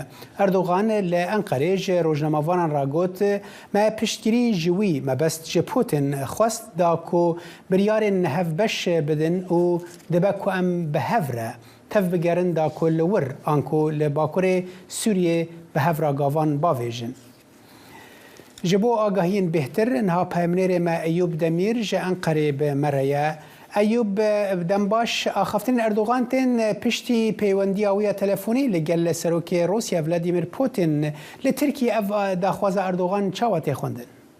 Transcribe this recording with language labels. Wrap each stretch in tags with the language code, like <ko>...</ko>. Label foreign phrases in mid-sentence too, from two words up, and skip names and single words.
<ku>ئەردوغان لە ئەنقەرێژ ڕۆژنامەوانان ڕاگوت مە پشتگیری ژووی مەبەست ژە پوتین خواست داکۆ بریارên هەفبەش بدن و دەبە کو ئەم بە هەڤرە تەف بگەرن دا کۆ لە ور ئانکۆ لە باکوورێ سووریێ بە هەڤرا گاڤان باڤێژن. ji bo agahiyên bêhtir niha peyamnêrê me Eyûb Demîr ji Enqerê bi me re ye. Eyûb dembaş axaftinên Erdogan tên piştî peywendiya wî ya telefonî li gel serokê Rûsya Vladimir Putin li Tirkiye ev daxwaza Erdogan çawa tê xwendin?</ku>